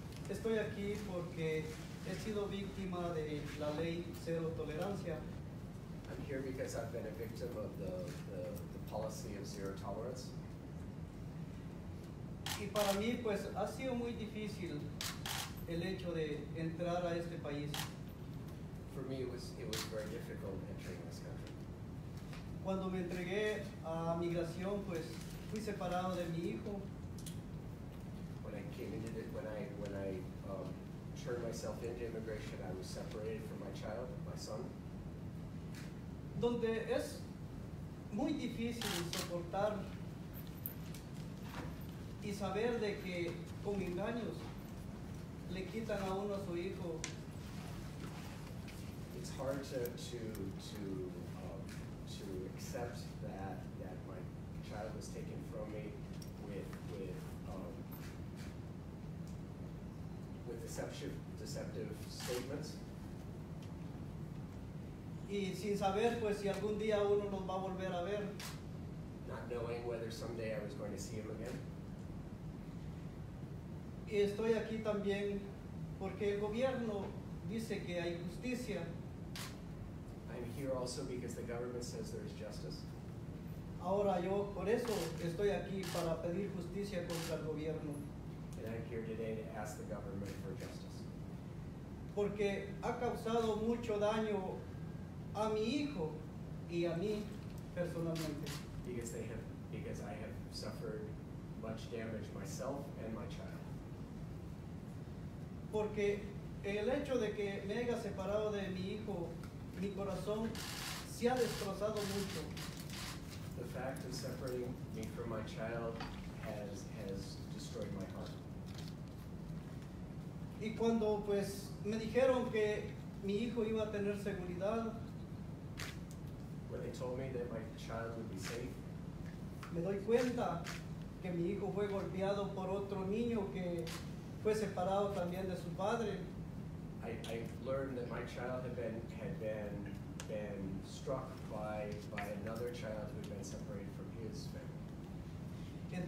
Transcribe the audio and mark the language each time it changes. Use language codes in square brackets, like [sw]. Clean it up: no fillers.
[es] Estoy aquí porque he sido víctima de la ley cero tolerancia. [en] I'm here because I've been a victim of the policy of zero tolerance. [es] Y para mí pues ha sido muy difícil el hecho de entrar a este país. [en] For me, it was very difficult entering this country. [es] Cuando me entregué a migración, pues fui separado de mi hijo. [en] When I came into it, when I turned myself into immigration, I was separated from my child, my son. [es] Donde es muy difícil soportar y saber de que con engaños le quitan a uno a su hijo. [en] It's hard to accept that my child was taken from me with deceptive statements. [es] Y sin saber pues si algún día uno los va a volver a ver. [en] Not knowing whether someday I was going to see him again. [es] Y estoy aquí también porque el gobierno dice que hay justicia. [en] I'm here also because the government says there is justice. [es] Ahora yo por eso estoy aquí para pedir justicia contra el gobierno. [en] And I'm here today to ask the government for justice. [es] Porque ha causado mucho daño a mi hijo y a mí personalmente. [en] Because I have suffered much damage myself and my child. [es] Porque el hecho de que me haya separado de mi hijo, mi corazón se ha destrozado mucho. [en] The fact of separating me from my child has destroyed my heart. [es] Y cuando pues me dijeron que mi hijo iba a tener seguridad, [en] When they told me that my child would be safe, [es] me doy cuenta que mi hijo fue golpeado por otro niño que fue separado también de su padre. [en] I learned that my child had been struck by another child who had been separated from his family.